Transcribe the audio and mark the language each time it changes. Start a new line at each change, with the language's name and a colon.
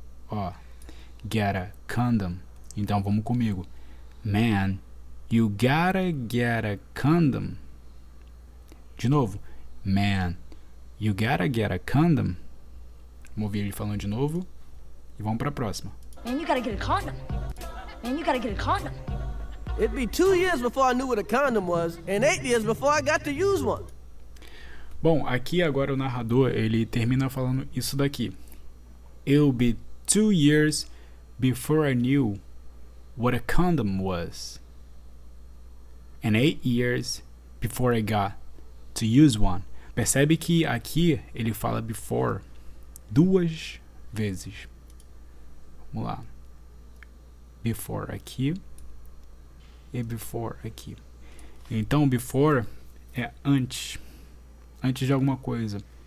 Portuguese: Ó, gotta, condom. Então, vamos comigo.
English: Man, you gotta get a condom.
Portuguese: De novo.
English: Man, you gotta get a condom.
Portuguese: Vamos ouvir ele falando de novo. E vamos para a próxima.
English: Man, you gotta get a condom. Man, you gotta get a condom. It'd be 2 years before I knew what a condom was, and 8 years before I got to use one.
Portuguese: Bom, aqui agora o narrador, ele termina falando isso daqui.
English: It'll be 2 years before I knew what a condom was. And 8 years before I got to use one.
Portuguese: Percebe que aqui ele fala before 2 vezes. Vamos lá. Before aqui e before aqui. Então, before é antes. Antes de alguma coisa.